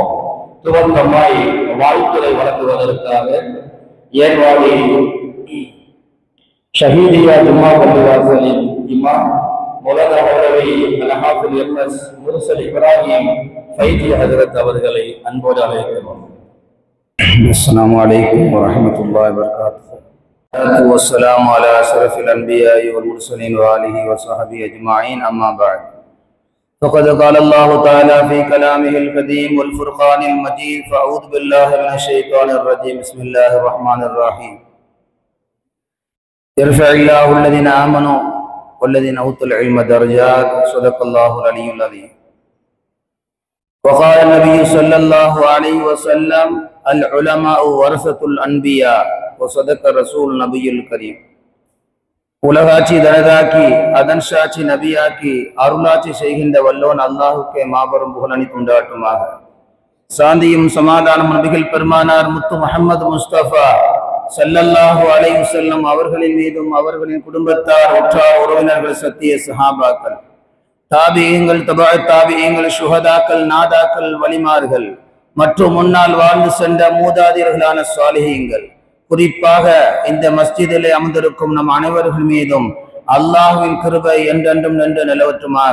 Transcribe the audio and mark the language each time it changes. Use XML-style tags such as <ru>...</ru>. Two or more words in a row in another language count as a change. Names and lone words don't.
<ta>துவக்கமாய் வாழ்த்துறை வழங்குவதற்காக ஏர்வாடி ஷஹீதியா ஜும்மா பள்ளிவாசலின் இமாம் மௌலானா மௌலவி அல்ஹாஃபில் எம்எஸ் முர்சல் இப்ராஹிம் ஃபைதி ஹஜ்ரத் அவர்களை அன்போடு அழைக்கிறோம்.</ta> <ar>السلام عليكم ورحمة الله وبركاته. والسلام على أشرف الأنبياء والمرسلين وآله وصحبه أجمعين. أما بعد. فقد قال الله تعالى في كلامه القديم والفرقان المجيد. فأعوذ بالله من الشيطان الرجيم. بسم الله الرحمن الرحيم. يرفع الله الذين آمنوا والذين أوتوا العلم درجات. صدق الله العلي العظيم. وقال النبي صلى الله عليه وسلم العلماء ورثة الأنبياء. وصدق رسول النبي الكريم.</ar> <ta>உலகாட்சி தனதாக்கி அதன் சாட்சி நபியாக்கி அருளாட்சி செய்கின்ற வல்லோன் அல்லாஹுக்கே மாபெரும் புகழ் அளித்துண்டாட்டுமாக. சாந்தியும் சமாதானம் நபிகள் பெருமானார் முத்து முஹம்மது முஸ்தபா</ta> <ar>صلى الله عليه وسلم</ar> <ta>அவர்களின் மீதும் அவர்களின் குடும்பத்தார் உற்றார் உறவினர்கள் சத்திய சஹாபாக்கள் தாபியீங்கள் தாபியீங்கள் சுஹதாக்கள் நாதாக்கள் வலிமார்கள் மற்றும் முன்னால் வாழ்ந்து சென்ற மூதாதையர்களான சாலிஹீங்கள் குறிப்பாக இந்த மஸ்ஜிதிலே அமர்ந்திருக்கும் நம் அனைவர்கள் மீதும் அல்லாஹ்வின் கிருபை என்றென்றும் நின்று நிலவற்றுமாக.</ta>